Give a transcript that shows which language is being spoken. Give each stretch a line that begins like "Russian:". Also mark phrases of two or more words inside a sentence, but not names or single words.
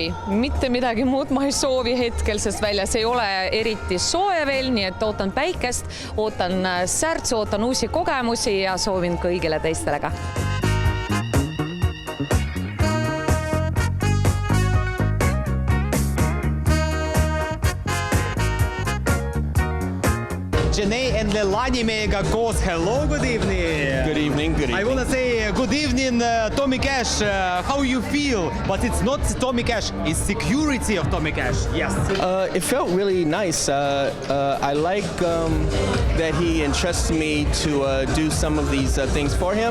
Estonian: Mitte midagi muud ma ei soovi hetkel, sest väljas ei ole eriti soe veel, nii et ootan päikest, ootan särtsu, ootan uusi kogemusi ja soovin kõigile teistele ka. Jene and Lelani meiega koos.
English: Hello, good evening. Good evening, good evening. I want to say good evening, Tommy Cash. How you feel? But it's not Tommy Cash, it's security of Tommy Cash. Yes. It felt really nice. I like that he entrusts me to do some of these things for him.